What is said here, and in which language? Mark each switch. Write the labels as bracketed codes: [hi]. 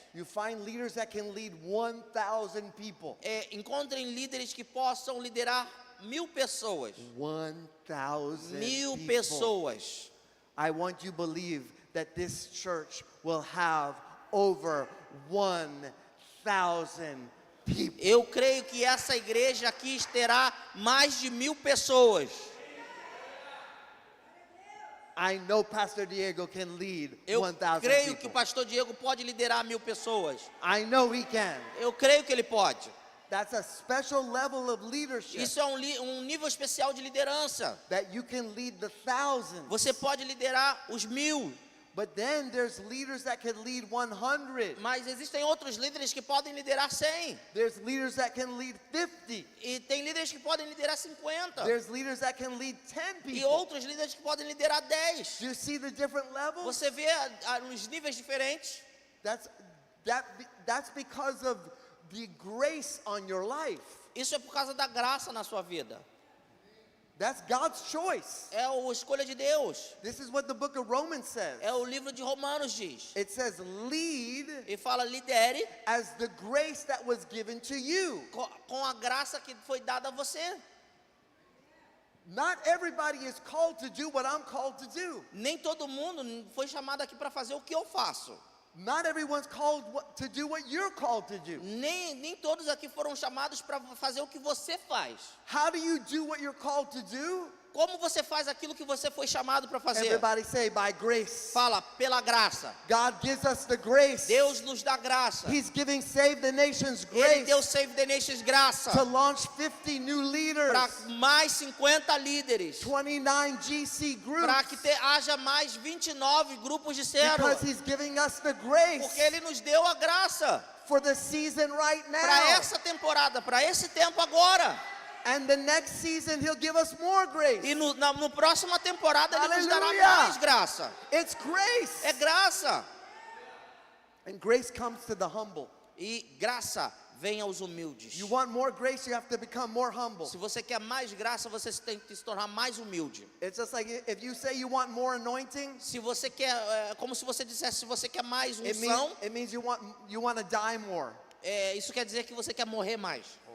[en] you find leaders that can lead 1,000 people. [pt] encontrem líderes que possam liderar 1.000 pessoas. [en] 1,000 [pt] 1.000 [en] people. [pt] pessoas. [en] I want you to believe that this church will have over 1,000 people. [pt] Eu creio que essa igreja aqui terá mais de 1.000 pessoas. [en] I know Pastor Diego can lead [pt] Eu [en] 1,000 [pt] creio que o [en] people. [pt] pastor Diego pode liderar 1.000 pessoas. [en] I know he can. [pt] Eu creio que ele pode. [en] That's a special level of leadership [pt] Isso é um nível especial de liderança. [en] that you can lead the thousands. [pt] Você pode liderar os 1.000, [en] But then there's leaders that can lead 100. [pt] mas existem outros líderes que podem liderar 100. [en] There's leaders that can lead 50. [pt] E tem líderes que podem liderar 50. [en] There's leaders that can lead 10 [pt] E [en] people. [pt] outros líderes que podem liderar 10. [en] Do you see the different levels? [pt] Você vê os níveis diferentes. [en] That's because of the grace on your life. [pt] Isso é por causa da graça na sua vida. [en] That's God's choice. [pt] É a escolha de Deus. [en] This is what the book of Romans says. [pt] É o livro de Romanos diz. [en] It says, lead [pt] E fala: lidere [en] as the grace that was given to you. [pt] com a graça que foi dada a você. [en] Not everybody is called to do what I'm called to do. [pt] Nem todo mundo foi chamado aqui para fazer o que eu faço. [en] Not everyone's called to do what you're called to do. [pt] Nem todos aqui foram chamados para fazer o que você faz. [en] How do you do what you're called to do? [pt] Como você faz aquilo que você foi chamado para fazer? [en] Everybody say, by grace. [pt] Fala, pela graça. [en] God gives us the grace. [pt] Deus nos dá graça. [en] He's giving Save the Nations [pt] Ele deu [en] grace [pt] Save the Nations graça [en] to launch 50 new leaders, [pt] para mais 50 líderes, [en] 29 GC [pt] para que [en] groups, [pt] haja mais 29 grupos de célula, [en] because He's giving us the [pt] porque [en] grace [pt] Ele nos deu a graça [en] for the season right [pt] para [en] now. [pt] essa temporada, para esse tempo agora. [en] And the next season He'll give us more grace. [pt] E no próxima temporada Ele nos dará Aleluia! mais graça. [en] It's grace. [pt] É graça. [en] And grace comes to the humble. [pt] E graça vem aos humildes. [en] You want more grace, you have to become more humble. [pt] Se você quer mais graça, você tem que se tornar mais humilde. [en] It's just like if you say you want more anointing, [pt] Se você quer, como se você dissesse, se você quer mais [en] it [pt] unção, [en] means you want to die more. [pt] isso quer dizer que você quer morrer mais.